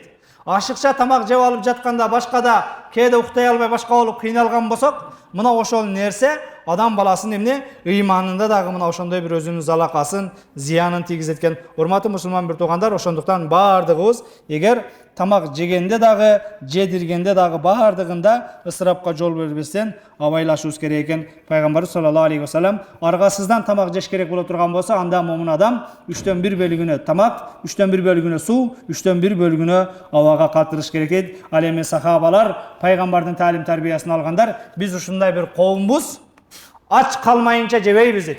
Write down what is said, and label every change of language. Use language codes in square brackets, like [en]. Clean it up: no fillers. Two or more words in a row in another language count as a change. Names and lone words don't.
[ky] Ашыкча тамак жеп алып жатканда башкада кээде уктай албай башка болуп кыйналган болсок, мына ошол нерсе адам баласынын эмне ыйманында дагы мына ошондой бир өзүнүн залакасын, зыянын тийгизет экен. Урматтуу мусулман бир туугандар, ошондуктан бардыгыбыз эгер тамак жегенде дагы, жедиргенде дагы бардыгында ысырапка жол бербестен абайлашыбыз керек экен. Пайгамбарыбыз [ar] صلى الله عليه وسلم [ky] аргасыздан тамак жеш керек боло турган болсо, анда момун адам 3төн 1 бөлүгүнө тамак, 3төн 1 бөлүгүнө суу, 3төн 1 бөлүгүнө абага калтырыш керек дейт. Ал эми сахабалар пайгамбардын таалим тарбиясын алгандар, биз ушундай бир коомбуз, ач калмайынча жебейбиз дейт.